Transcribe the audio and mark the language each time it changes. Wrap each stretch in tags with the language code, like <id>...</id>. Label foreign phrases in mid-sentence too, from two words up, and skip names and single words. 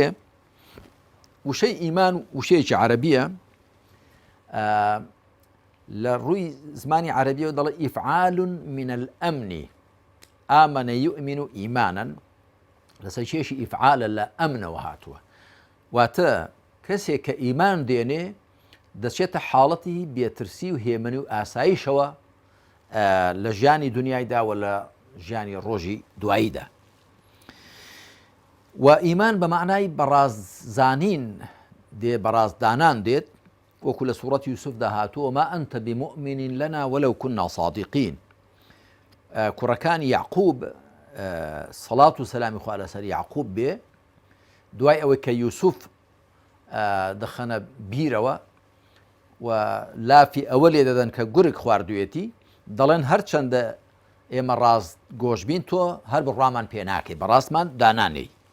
<ckb>وشەی ئیمان وشەیەکی عەرەبیە، لە ڕووی زمانی عەرەبیەوە دەڵێ</ckb> <ar>ئیفعال من الأمن ئامەنە یؤمن ئیمانا،</ar> <ckb>لەسەر کێشی ئیفعالە لە ئەمنەوە هاتووە، واتە کەسێک کە ئیمان دێنێ دەچێتە حاڵەتی بێترسی و هێمنی و ئاسایشەوە لە ژیانی دنیایدا و لە ژیانی ڕۆژی دواییدا. و ئیمان بە معنای بەڕاززانین دێ، بەڕازدانان دێت، وەکو لە سوورەتی یوسفدا هاتووە</ckb> <ar>ما ئەنتە بمؤمن لنا ولو كنا صادقین.</ar> <ckb>کوڕەکانی یعقوب سەڵات و سەلامی خوا لەسەر یعقوب بێ، دوای ئەوەی کە یوسف دەخەنە بیرەوە و لافی ئەوە لێ دەدەن کە گورگ خواردوێتی، دەڵێن هەرچەندە ئێمە ڕاست گۆشببین تۆ هەر بڕوامان پێ ناکەی، بەڕاستمان دانانەی.</ckb>